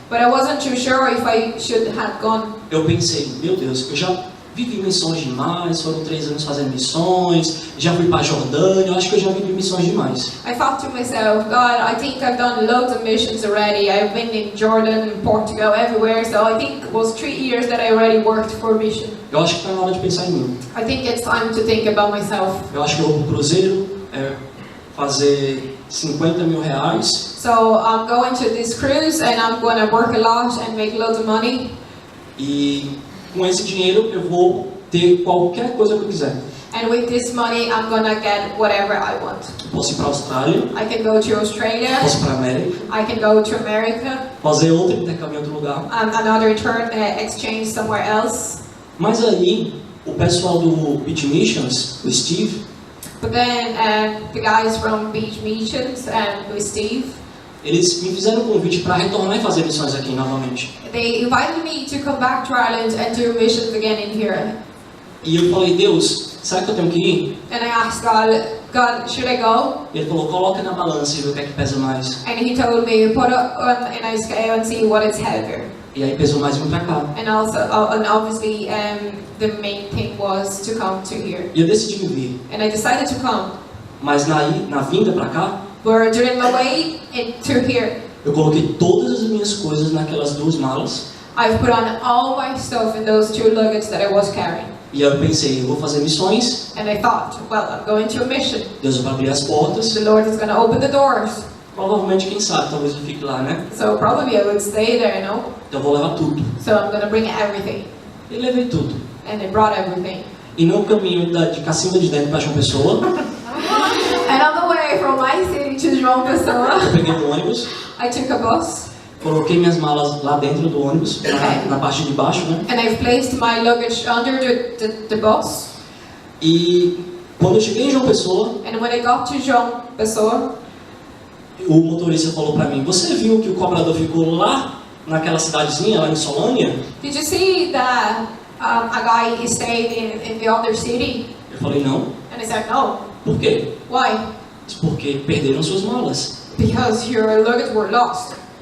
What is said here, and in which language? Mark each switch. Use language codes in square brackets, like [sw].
[en] But I wasn't too sure if I should have gone. [pt] Eu pensei, meu Deus, eu já vivi missões demais, foram 3 anos fazendo missões, já fui para a Jordânia, eu acho que eu já vivi missões demais. [en] I thought to myself, God, I think I've done loads of missions already. I've been in Jordan, Portugal, everywhere. So I think it was 3 years that I already worked for mission. [pt] Eu acho que está na hora de pensar em mim. [en] I think it's time to think about myself. [pt] Eu acho que eu vou para o cruzeiro, fazer 50 mil reais. [en] So I'm going to this cruise and I'm going to work a lot and make loads of money. [pt] E com esse dinheiro eu vou ter qualquer coisa que eu quiser. [en] And with this money, I'm going to get whatever I want. [pt] Posso ir para a Austrália, [en] I can go to Australia. [pt] posso ir para a América, [en] I can go to America. [pt] fazer outro intercâmbio em outro lugar. [en] Another exchange somewhere else. [pt] Mas aí, o pessoal do Beach Missions, o Steve, [en] But then the guys from Beach Missions with Steve, [pt] eles me fizeram um convite para retornar e fazer missões aqui novamente. [en] they invited me to come back to Ireland and do missions again in here. [pt] E eu falei, Deus, será que eu tenho que ir? [en] And I asked God, should I go? [pt] E ele falou, coloca na balança e vê o que é que pesa mais. [en] And he told me, put it on a scale and see what is heavier. [pt] E aí pesou mais vir para cá. [en] And also, and obviously, the main thing was to come to here. [pt] E eu decidi vir. [en] And I decided to come. [pt] Mas na vinda para cá, [en] But during my way to here, [pt] eu coloquei todas as minhas coisas naquelas 2 malas. [en] I've put on all my stuff in those 2 luggage that I was carrying. [pt] E aí eu pensei, eu vou fazer missões. [en] And I thought, well, I'm going to a mission. [pt] Deus vai abrir as portas. [en] The Lord is going to open the doors. [pt] Provavelmente, quem sabe, talvez eu fique lá, né? [en] So probably I would stay there, no? [pt] Então eu vou levar tudo. [en] So I'm going to bring everything. [pt] E levei tudo. [en] And I brought everything. [pt] E no caminho de Cacimba de Dentro para João Pessoa, [en] And on the way from my city to João Pessoa, [pt] eu peguei um ônibus, [en] I took a bus. [pt] coloquei minhas malas lá dentro do ônibus, na parte de baixo, né? [en] And I've placed my luggage under the bus. [pt] E quando eu cheguei em João Pessoa, [en] And when I got to João Pessoa, [pt] o motorista falou para mim, você viu que o cobrador ficou lá naquela cidadezinha, lá em Solânia? [en] did you see that a guy stayed in the other city? [pt] Eu falei, não. [en] And I said, no. [pt] Por quê? [en] Why? [pt] Disse, porque perderam suas malas. [en] Because your luggage were lost.